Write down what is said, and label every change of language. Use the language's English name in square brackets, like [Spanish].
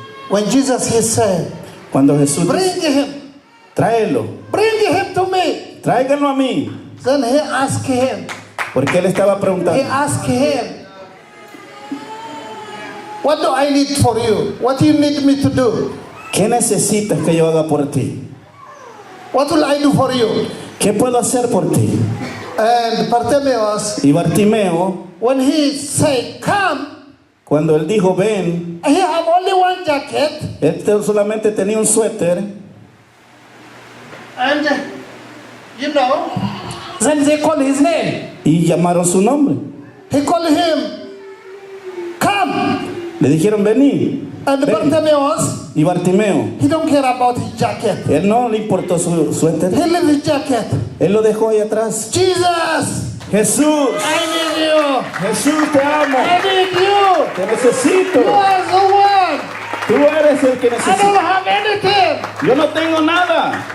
[English] when Jesus he said, [Spanish] Cuando Jesús dice, [English] bring him, [Spanish] tráelo. [English] bring him to me. [Spanish] Tráiganlo a mí. [English] Then he asked him, [Spanish] Porque él estaba [English] he [Spanish] preguntando, [English] asked him, what do I need for you? What do you need me to do? [Spanish] ¿qué necesitas que yo haga por ti? [English] What will I do for you? [Spanish] ¿Qué puedo hacer por ti? [English] And Bartimaeus, [Spanish] Y Bartimeo, [English] when he said, come, [Spanish] cuando él dijo, ven, [English] he have only one jacket, [Spanish] él solamente tenía un suéter. [English] and you know, then they call his name. [Spanish] Y llamaron su nombre. [English] He called him, come. [Spanish] Le dijeron, vení. [English] And [Spanish] Ven. [English] Bartimaeus, [Spanish] Y Bartimeo, [English] he don't care about his jacket. [Spanish] él no le importó su suéter. [English] He left his jacket. [Spanish] Él lo dejó ahí atrás. [English] Jesus, [Spanish] Jesús, [English] I need you. [Spanish] Jesús, te amo. [English] I need you. [Spanish] Te necesito. [English] You are the one. [Spanish] Tú eres el que [English] I don't [Spanish] necesita. [English] have anything. [Spanish] Yo no tengo nada.